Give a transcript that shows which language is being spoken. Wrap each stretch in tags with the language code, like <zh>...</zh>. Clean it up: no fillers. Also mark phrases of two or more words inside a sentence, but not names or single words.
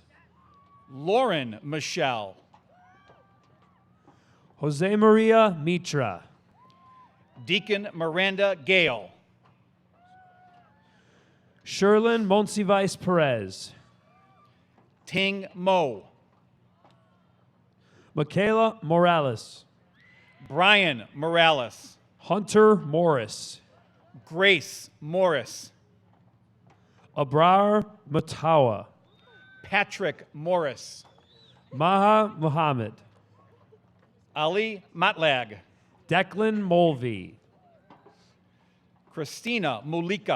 <en>Lauren Michelle. Jose Maria Mitra. Deacon Miranda Gale. Sherlyn Monsivice Perez. Ting Mo. Michaela Morales. Brian Morales. Hunter Morris. Grace Morris. Abrar Matawa. Patrick Morris. Maha Muhammad. Ali Matlag. Declan Mulvey. Christina Mulika.</en>